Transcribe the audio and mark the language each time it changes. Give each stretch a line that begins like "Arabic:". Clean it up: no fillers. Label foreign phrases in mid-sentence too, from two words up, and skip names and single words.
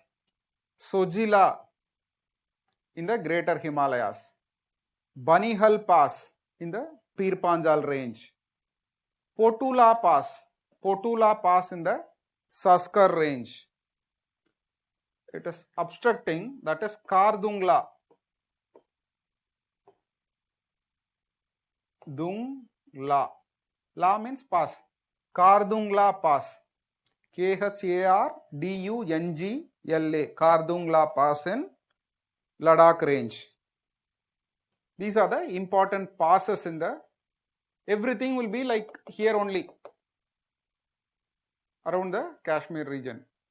English: Sojila in the Greater Himalayas. Banihal Pass in the Pir Panjal range. Potula Pass in the Saskar range. It is obstructing, that is Kardungla. Dungla. La means pass. Kardungla Pass. Kardungla. Kardungla Pass in Ladakh range. These are the important passes in the, everything will be like here only around the Kashmir region.